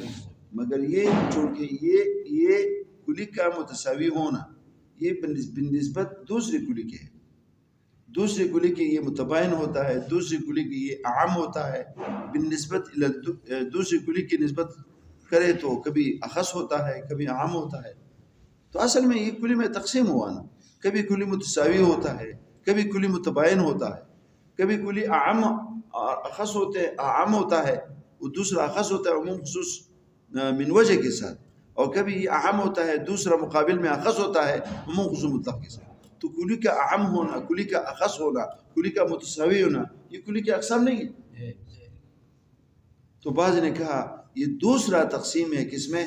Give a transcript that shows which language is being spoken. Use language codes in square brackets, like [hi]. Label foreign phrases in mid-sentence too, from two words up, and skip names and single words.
[ur] مگر یہ چونکہ یہ کلی کا متساوی ہونا یہ بنسبت دوسری کلی کے ہے، دوسری کلی کی یہ متباین ہوتا ہے، دوسری کلی کی یہ عام ہوتا ہے، بالنسبت دوسری کلی کی نسبت کرے تو کبھی اخص ہوتا ہے کبھی عام ہوتا ہے. تو اصل میں یہ کلی میں تقسیم ہوا نا، کبھی کلی متساوی ہوتا ہے، کبھی کلی متباین ہوتا ہے، کبھی کلی عام اخص ہوتے عام ہوتا ہے اور دوسرا اخص ہوتا ہے عموم خصوص من وجہ کے ساتھ، اور کبھی یہ عام ہوتا ہے دوسرا مقابل میں اخص ہوتا ہے عموم خصوص مطلق کے ساتھ. تو کلی کا عام ہونا، کلی کا اخص ہونا، کلی کا متساوی ہونا، یہ کلی کے اقسام نہیں ہے. تو بعض نے کہا یہ دوسرا تقسیم ہے کس میں؟